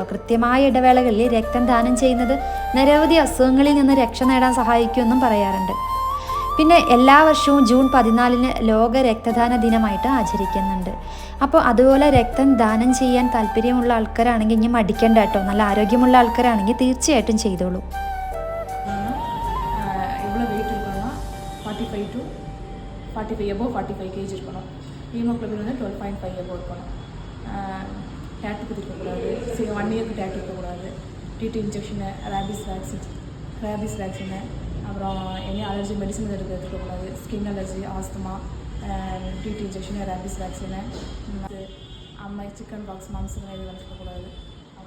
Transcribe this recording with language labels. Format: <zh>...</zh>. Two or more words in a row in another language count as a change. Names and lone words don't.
<ml>കൃത്യമായ ഇടവേളകളിൽ രക്തം ദാനം ചെയ്യുന്നത് നിരവധി അസുഖങ്ങളിൽ നിന്ന് രക്ഷ നേടാൻ സഹായിക്കുമെന്നും പറയാറുണ്ട്. പിന്നെ എല്ലാ വർഷവും ജൂൺ 14 ലോക രക്തദാന ദിനമായിട്ട് ആചരിക്കുന്നുണ്ട്. അപ്പോൾ അതുപോലെ രക്തം ദാനം ചെയ്യാൻ താല്പര്യമുള്ള ആൾക്കാരാണെങ്കിൽ ഇനി മടിക്കേണ്ട കേട്ടോ. നല്ല ആരോഗ്യമുള്ള ആൾക്കാരാണെങ്കിൽ തീർച്ചയായിട്ടും ചെയ്തോളൂ.</ml> <ta>எவ்வளோ வெயிட் இருக்கணும்னா 45 to 45 above 45 kg இருக்கணும். ஹீமோக்ளோபின் வந்து 12.5 above இருக்கணும். டேட்டு குதிக்கக்கூடாது, 1 இயருக்கு டேட்டு இருக்கக்கூடாது.</ta> <en>TT injection, rabies vaccine,</en> <ta>அப்புறம்</ta> <en>any allergy medicine</en> <ta>எடுக்கக்கூடாது.</ta> <en>skin allergy, asthma, TT injection, rabies vaccine,</en> <ta>அம்மை</ta> <en>chicken pox</en> <ta>மாம்சம் இது வளர்க்கக்கூடாது.</ta>